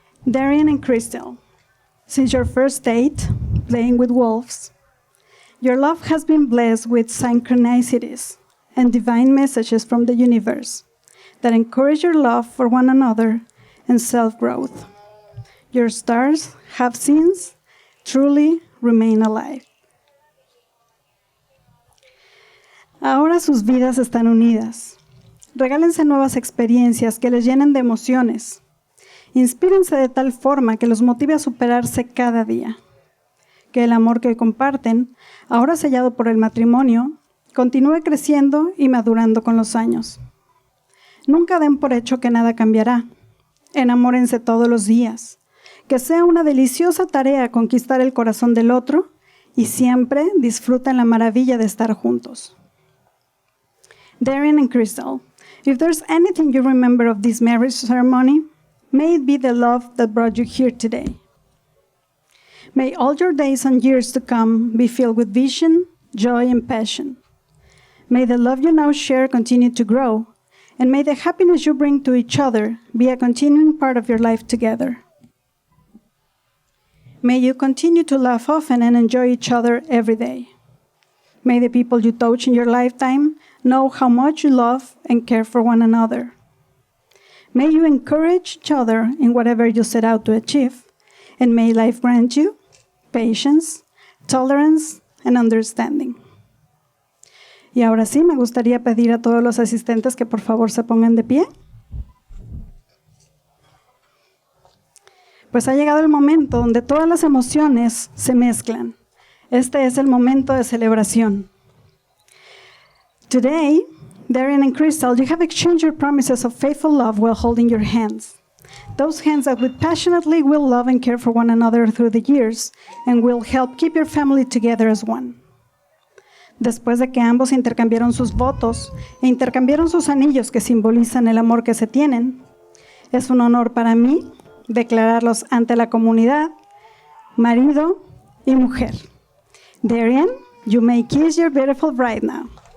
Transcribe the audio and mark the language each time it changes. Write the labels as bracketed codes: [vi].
[en] Darian and Crystal, since your first date, playing with wolves, your love has been blessed with synchronicities and divine messages from the universe that encourage your love for one another and self-growth. Your stars have since truly remain alive. [es] Ahora sus vidas están unidas. Regálense nuevas experiencias que les llenen de emociones. Inspírense de tal forma que los motive a superarse cada día. Que el amor que comparten, ahora sellado por el matrimonio, continúe creciendo y madurando con los años. Nunca den por hecho que nada cambiará. Enamórense todos los días. Que sea una deliciosa tarea conquistar el corazón del otro y siempre disfruten la maravilla de estar juntos. [en] Darian and Crystal, if there's anything you remember of this marriage ceremony, may it be the love that brought you here today. May all your days and years to come be filled with vision, joy, and passion. May the love you now share continue to grow, and may the happiness you bring to each other be a continuing part of your life together. May you continue to laugh often and enjoy each other every day. May the people you touch in your lifetime know how much you love and care for one another. May you encourage each other in whatever you set out to achieve, and may life grant you patience, tolerance, and understanding. [es] Y ahora sí, me gustaría pedir a todos los asistentes que por favor se pongan de pie. Pues ha llegado el momento donde todas las emociones se mezclan. Este es el momento de celebración. [en] Today, Darian and Crystal, you have exchanged your promises of faithful love while holding your hands. Those hands that would passionately will love and care for one another through the years and will help keep your family together as one. [es] Después de que ambos intercambiaron sus votos e intercambiaron sus anillos que simbolizan el amor que se tienen, es un honor para mí declararlos ante la comunidad, marido y mujer. [en] Darian, you may kiss your beautiful bride now.